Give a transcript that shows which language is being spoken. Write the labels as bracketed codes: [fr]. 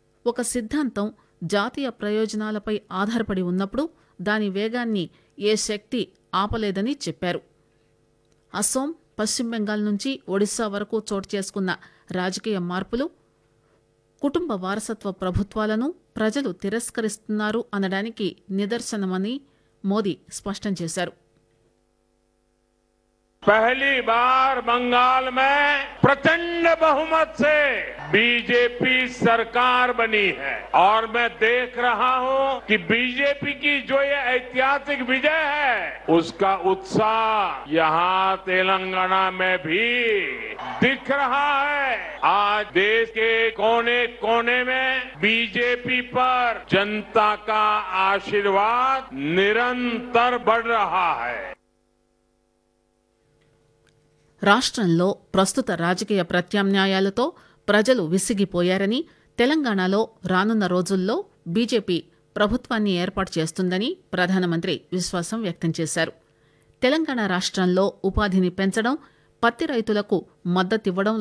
[te] ఒక సిద్ధాంతం జాతీయ ప్రయోజనాలపై ఆధారపడి ఉన్నప్పుడు దాని వేగాన్ని ఏ శక్తి ఆపలేదని చెప్పారు. అసోం, పశ్చిమ బెంగాల్ నుంచి ఒడిశా వరకు చోటు చేసుకున్న రాజకీయ మార్పులు, కుటుంబ వారసత్వ ప్రభుత్వాలను ప్రజలు తిరస్కరిస్తున్నారు అనడానికి నిదర్శనమని మోదీ స్పష్టం చేశారు. [hi] पहली बार बंगाल में प्रचंड बहुमत से बीजेपी सरकार बनी है और मैं देख रहा हूं कि बीजेपी की जो ये ऐतिहासिक विजय है उसका उत्साह यहां तेलंगाना में भी दिख रहा है. आज देश के कोने कोने में बीजेपी पर जनता का आशीर्वाद निरंतर बढ़ रहा है. [te] రాష్ట్రంలో ప్రస్తుత రాజకీయ ప్రత్యామ్నాయాలతో ప్రజలు విసిగిపోయారని, తెలంగాణలో రానున్న రోజుల్లో బీజేపీ ప్రభుత్వాన్ని ఏర్పాటు చేస్తుందని ప్రధానమంత్రి విశ్వాసం వ్యక్తం చేశారు. తెలంగాణ రాష్ట్రంలో ఉపాధిని పెంచడం, పత్తి రైతులకు మద్దతివ్వడం